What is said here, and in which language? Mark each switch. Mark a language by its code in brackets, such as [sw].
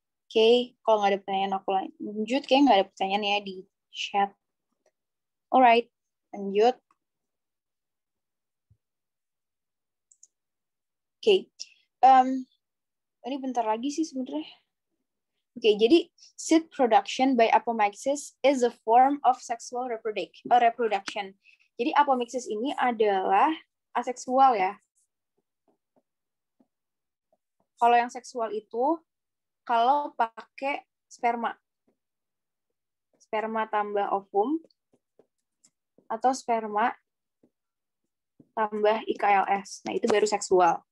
[id] Oke, kalau nggak ada pertanyaan aku lanjut. Kayaknya nggak ada pertanyaan ya di chat. Alright, lanjut. Oke, ini bentar lagi sih sebenarnya. Oke, jadi [en] seed production by apomixis is a form of sexual reproduction. [id] Jadi apomixis ini adalah aseksual ya. Kalau yang seksual itu kalau pakai sperma tambah ovum atau sperma tambah IKLS. Nah, itu baru seksual.